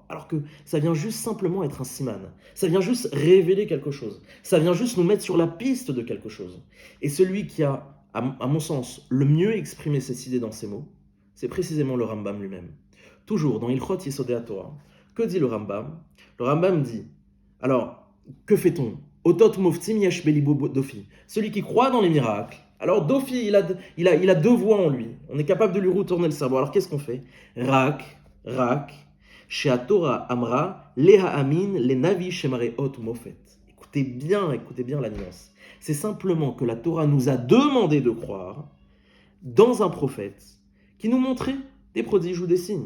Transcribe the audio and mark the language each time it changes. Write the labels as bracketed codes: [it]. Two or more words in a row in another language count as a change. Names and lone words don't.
[fr] Alors que ça vient juste simplement être un siman. Ça vient juste révéler quelque chose. Ça vient juste nous mettre sur la piste de quelque chose. Et celui qui a, à mon sens, le mieux exprimé cette idée dans ces mots, c'est précisément le Rambam lui-même. Toujours dans Ilchot Yesodei Torah, que dit le Rambam? Le Rambam dit, alors, que fait-on? [he] אותות מופתים יש בלבו דופי. [fr] Celui qui croit dans les miracles, alors dofi, il a deux voix en lui. On est capable de lui retourner le cerveau. Alors qu'est-ce qu'on fait? [he] רק, שהתורה אמרה, להאמין, לנביא שמראה מופת. [fr] Écoutez bien la nuance. C'est simplement que la Torah nous a demandé de croire dans un prophète qui nous montrait des prodiges ou des signes.